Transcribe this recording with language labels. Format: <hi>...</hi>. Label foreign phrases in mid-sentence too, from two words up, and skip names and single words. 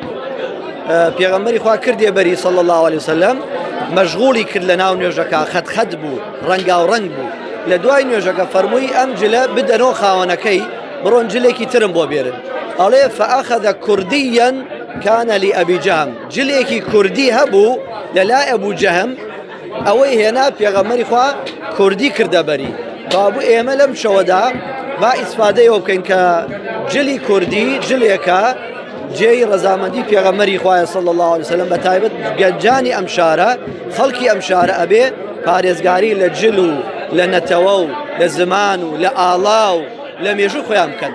<ckb>پێغەمبەری خوا کردێ بەری</ckb> <ar>صلی الله علیه وسلم</ar> <ckb>مەشغوڵی کرد لە ناو نوێژەکە خەت بوو ڕەنگاوڕەنگ بوو لە دوای نوێژەکە فەرمووی ئەم جلە بدەنەوە خاوەنەکەی بڕۆن جلێکی ترم بۆ بێرن ئەڵێ</ckb> <ar>فأخذ كرديا كان لأبي جهم</ar> <ckb>جلێکی کوردی هەبوو لەلای ئەبوو جەهم ئەوەی هێنا پێغەمبەری خوا کوردی کردە بەری کابوو ئێمە لەم شەوەدا با ئیسفادەیەوە بکەین کە جلی کوردی جلێکە جێی ڕەزامەندی پێغەمبەری خوایە</ckb> <ar>صلی الله علیه وسلم</ar> <ckb>بە تایبەت گەنجانی ئەم شارە خەڵکی ئەم شارە ئەبێ پارێزگاری لە جل و لە نەتەوە و لە زمان و لە ئاڵا و لە مێژوو خۆیان بکەن.</ckb>